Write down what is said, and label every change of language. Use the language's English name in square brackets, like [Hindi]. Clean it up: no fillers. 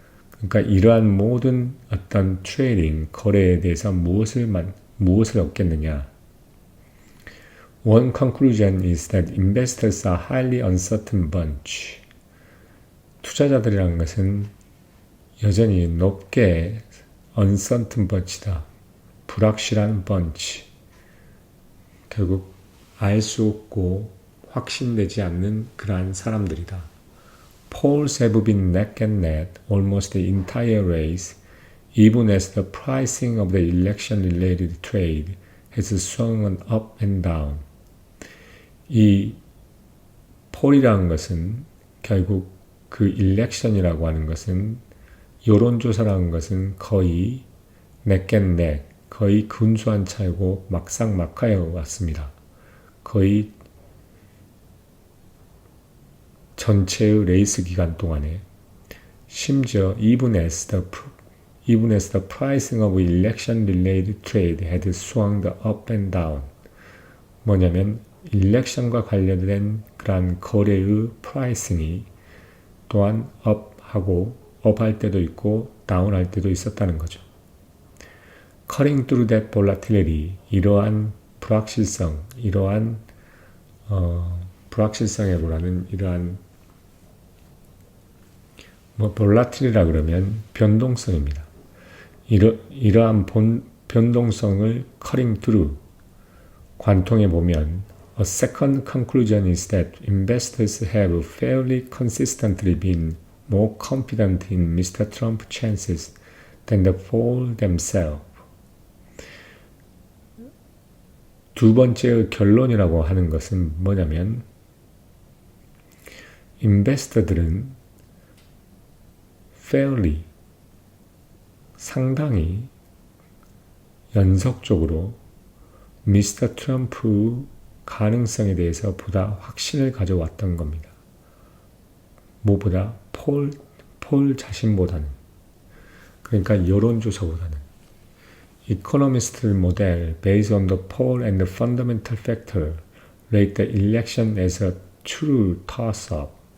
[Korean] 그러니까 이러한 모든 어떤 트레이딩, 거래에 대해서 무엇을 얻겠느냐. [English] One conclusion is that investors are highly uncertain bunch. [Korean] 투자자들이라는 것은 여전히 높게 [English] uncertain bunch [Korean] 다. 불확실한 bunch. 결국 알 수 없고 확신되지 않는 그러한 사람들이다. [English] Polls have been neck and neck almost the entire race, even as the pricing of the election-related trade has swung up and down. [Korean] 이 폴이라는 것은 결국 그 일렉션이라고 하는 것은 여론조사라는 것은 거의 neck, 거의 근소한 차이고 막상막하에 왔습니다. 거의 전체의 레이스 기간 동안에 심지어 [English] even as the pricing of election-related trade had swung up and down. [Korean] 뭐냐면 일렉션과 관련된 그러한 거래의 프라이싱이 또한 업할 때도 있고 다운할 때도 있었다는 거죠. [English] Cutting through that volatility, [Korean] 이러한 불확실성, 불확실성에 보라는 이러한 volatil이라 그러면 변동성입니다. 이러한 변동성을 [English] cutting through [Korean] 관통해 보면 [English] A second conclusion is that investors have fairly consistently been more confident in Mr. Trump's chances than the poll themselves. [Korean] 두 번째 결론이라고 하는 것은 뭐냐면 인베스터들은 fairly 상당히 연속적으로 미스터 트럼프 가능성에 대해서 보다 확신을 가져왔던 겁니다. 무엇보다 폴 자신보다는, 그러니까 여론조사보다는. [English] Economist model based on the poll and the fundamental factor rate the election as a true toss-up.